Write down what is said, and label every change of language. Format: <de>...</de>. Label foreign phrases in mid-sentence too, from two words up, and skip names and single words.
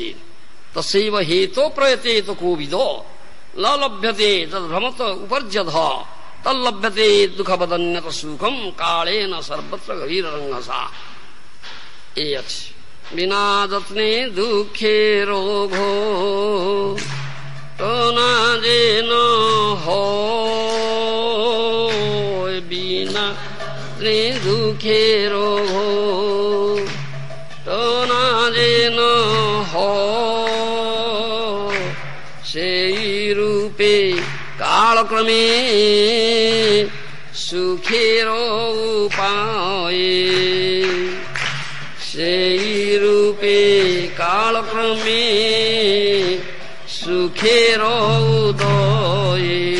<sa>ତସୈବ ହେତୋ ପ୍ରୟତେତ କୋବିଦୋ ନ ଲଭ୍ୟତେ ତଦ୍ଭ୍ରମତ ଉପର୍ଯ୍ୟଧ ତଲ୍ଲଭ୍ୟତେ ଦୁଃଖବଦନ୍ୟତ ସୁଖମ୍ କାଳେନ ସର୍ବତ୍ର ଗଭୀରରଙ୍ଗସା।</sa> <or>ଏ ଅଛି</or> <bn>বিনা যত্নে দুঃখে রোগো না যেন হয় ବିନା দুঃখে রোগ না যেন সেই রূপে কালক্রমে সুখের উপায়, সেই রূপে কালক্রমে সুখের উদয়।</bn>